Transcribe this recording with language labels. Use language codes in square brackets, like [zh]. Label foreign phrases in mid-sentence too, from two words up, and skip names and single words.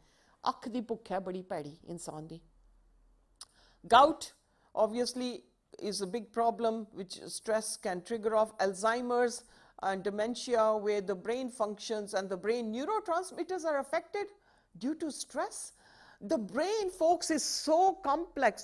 [pa] ਅੱਖ ਦੀ ਭੁੱਖ ਹੈ ਬੜੀ ਭੈੜੀ ਇਨਸਾਨ ਦੀ। [en] Gout obviously is a big problem which stress can trigger off Alzheimer's and dementia where the brain functions and the brain neurotransmitters are affected due to stress. The brain, folks, is so complex.